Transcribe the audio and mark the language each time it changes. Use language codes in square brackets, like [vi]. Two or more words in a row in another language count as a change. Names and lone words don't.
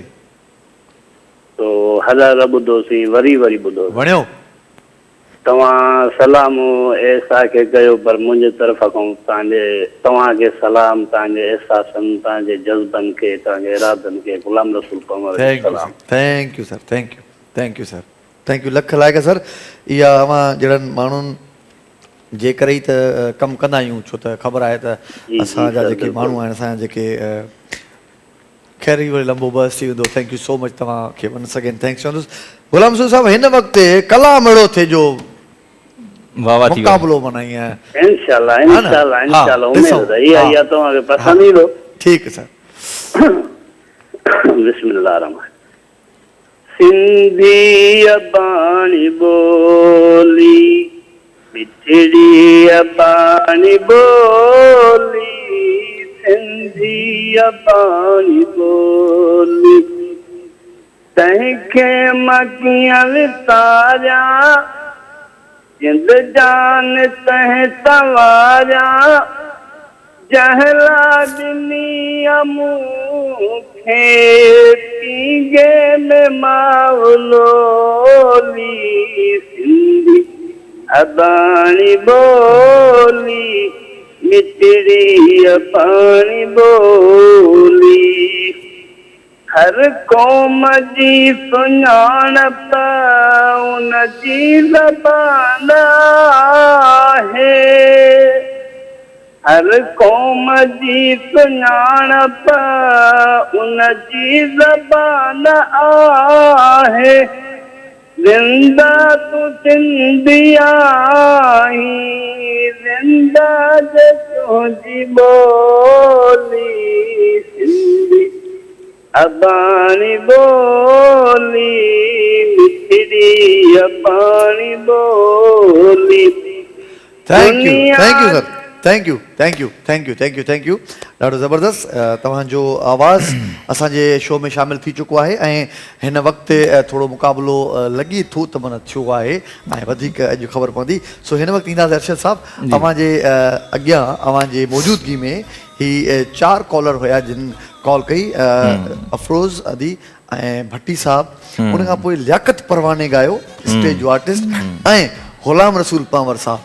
[sd] तो हज़ार ॿुधोसीं वरी ॿुधोसीं। वणियो? तव्हां सलाम ऐसा खे कयो पर मुंहिंजे तरफ़ खां तव्हांखे सलाम, तव्हांजे एहसासनि, तव्हांजे जज़्बनि खे, तव्हांजे इरादनि खे गुलाम रसूल पंवर सलाम। [en] Thank you sir, thank you sir, thank you lakh like sir. [sd] इहा अवां जहिड़नि माण्हुनि जे करे ई त कमु कंदा आहियूं, छो त ख़बर आहे त असांजा जेके माण्हू आहिनि असांजा जेके ख़ैर ई वरी लंबो बस थी वेंदो। [en] thank you so much [sd] तव्हांखे [en] once again thanks [sd] चवंदुसि। गुलाम रसूल साहिबु हिन वक़्तु कलाम अहिड़ो थिए जो मुक़ाबिलो मनाई आहे। इंशाल्लाह इंशाल्लाह इंशाल्लाह [hi] उम्मीद है ये [sd] तव्हांखे पसंदि ईंदो। ठीकु सर। [ar] بسم الله رحمان. [sd] सिंधी अबानी बोली मिठड़ी अबानी बोली, सिंधी अबानी बोली तंहिंखे मां कीअं विसारिया, जिंद जान तंहिं सवारिया, जहला ॾिनी मूंखे पींगे में मावलोली, सिंधी अबानी बोली मिठड़ी अबानी बोली, हर क़ौम जी सुञाणप उन जी ज़बान आहे, हर क़ौम जी सुञाणप उन जी ज़बान आहे, जिंदा तू सिंधिया जिंदा जो जी बोली सिंधी अबानी बोली मिठड़ी अबानी बोली [en] thank you sir, thank you [sd] ॾाढो ज़बरदस्त। तव्हांजो आवाज़ असांजे शो में शामिल थी चुको आहे ऐं हिन वक़्तु थोरो मुक़ाबिलो लॻी थो त माना थियो आहे ऐं वधीक अॼु ख़बर पवंदी। सो हिन वक़्तु ईंदासीं अर्शद साहब, तव्हांजे अॻियां अव्हांजे मौजूदगी में ही 4 कॉलर हुया जिन कॉल कई, अफरोज़ अदी ऐं भट्टी साहब, उन खां पोइ लियाकत परवाने ॻायो, स्टेज जो आर्टिस्ट, ऐं गुलाम रसूल पंवर साहब।